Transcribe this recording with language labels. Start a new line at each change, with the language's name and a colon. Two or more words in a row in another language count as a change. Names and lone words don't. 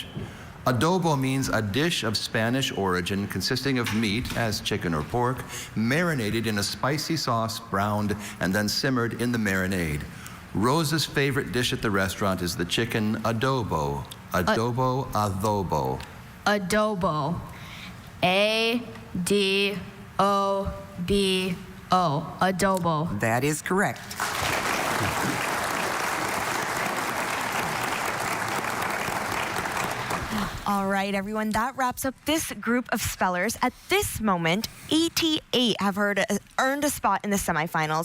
English: Adobo means a dish of Spanish origin consisting of meat, as chicken or pork, marinated in a spicy sauce, browned, and then simmered in the marinade. Rose's favorite dish at the restaurant is the chicken adobo. Adobo, adobo. Adobo. A-D-O-B-O. Adobo. That is correct. All right, everyone, that wraps up this group of spellers. At this moment, 88 have earned a spot in the semifinals.